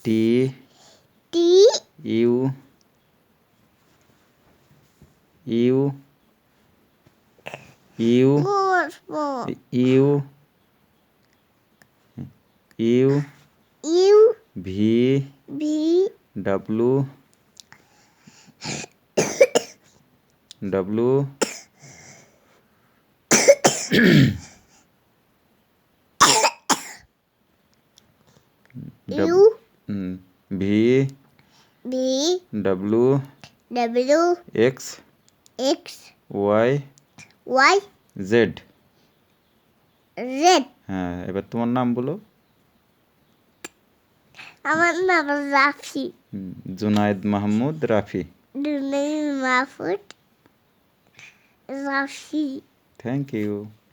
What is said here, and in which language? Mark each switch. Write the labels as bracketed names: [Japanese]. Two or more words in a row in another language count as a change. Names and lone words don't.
[Bangla] T T U U U more U U U V B W W U V B W W X X Y Y Z। Z হ্যাঁ, এবার তোমার নাম বলো। আমার নাম রাফি জুনায়েদ মাহমুদ রাফি। দুনিয়া মাহফুজ রাফি [English] thank you.